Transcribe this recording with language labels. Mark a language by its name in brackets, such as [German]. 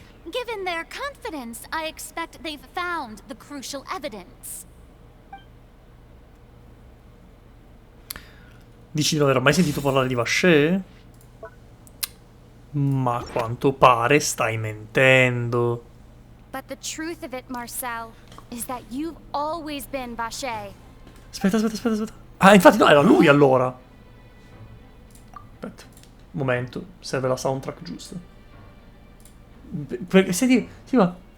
[English] Given their confidence, I expect they've found the crucial evidence. [Italian] Dici di non aver mai sentito parlare di Vaché? Ma a quanto pare stai mentendo. [English] But the truth of it, Marcel, is that you've always been Vaché. [Italian] Aspetta. Ah, infatti no, era lui allora. Aspetta, un momento, serve la soundtrack giusta. Perché senti va.